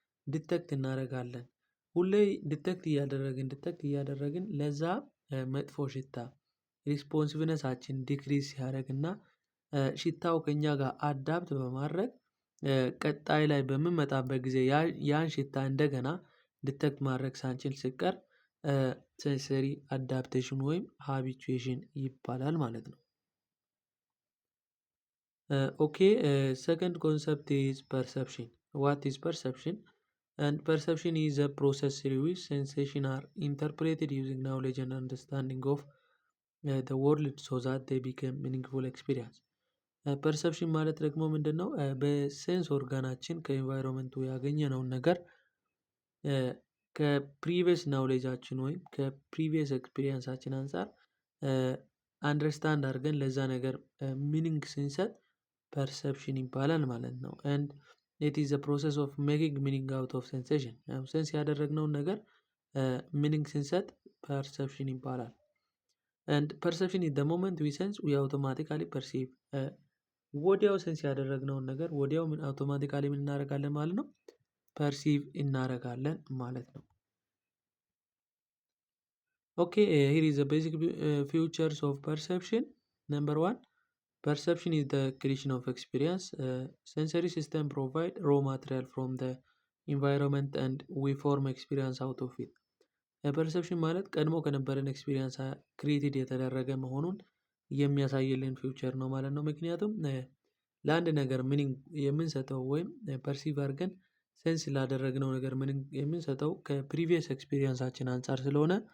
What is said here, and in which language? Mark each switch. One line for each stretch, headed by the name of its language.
Amharic: ዲቴክት እናደርጋለን። ሁሌ ዲቴክት እያደረግን ለዛ መጥፎ ሽታ ሪስፖንሲቭነሳችን ዲክሪዝ ሲያደርግና ሽታው ከኛ ጋር አዳፕት በማድረግ ቀጣይ ላይ በምንመጣበት ጊዜ ያን ሽታ እንደገና ዲቴክት ማድረግ ሳንችል ሲቀር ሴንሰሪ አዳፕቴሽን ወይም ሃቢቹዌሽን ይባላል ማለት ነው። ኦኬ
English: ሰከንድ ኮንሰፕት ኢዝ ፐርሰፕሽን። ዋት ኢዝ ፐርሰፕሽን? And perception is a process through which sensations are interpreted using knowledge and understanding of the world so that they become meaningful experience.
Amharic: ፐርሰፕሽን ማለት ደግሞ ምንድን ነው? በሴንስ ኦርጋናችን ከኢንቫይሮንመንቱ ያገኘነውን ነገር ከፕሪቪየስ ናውሌጃችን ወይም ከፕሪቪየስ ኤክስፒሪየንሳችን አንፃር አንደርስታንድ አድርገን ለዛ ነገር ሚኒንግ ስንሰጥ ፐርሰፕሽን ይባላል ማለት ነው።
English: and it is a process of making meaning out of sensation።
Amharic: ሴንስ ያደረግነውን ነገር ሚኒንግ ስንሰጥ ፐርሰፕሽን ይባላል።
English: and perception is the moment we sense we automatically perceive።
Amharic: ወዲያው ሴንስ ያደረግነውን ነገር ወዲያው ምን አውቶማቲካሊ ምን እናደርጋለን ማለት ነው? ፐርሲቭ እናደርጋለን ማለት ነው።
English: ኦኬ here is the basic features of perception. Number 1, perception is the creation of experience. Sensory system provide raw material from the environment and we form experience out of it።
Amharic: ፐርሰፕሽን ማለት ቀድሞ ከነበረን ኤክስፒሪየንስ ክሪኤትድ የተደረገ መሆኑን የሚያሳይልን ፊውቸር ነው ማለት ነው። ምክንያቱም ለአንድ ነገር ሚኒንግ የምንሰጠው ወይም ፐርሲቭ አድርገን ሴንስ ላደረግነው ነገር ሚኒንግ የምንሰጠው ከፕሪቪየስ ኤክስፒሪየንሳችን አንፃር ስለሆነ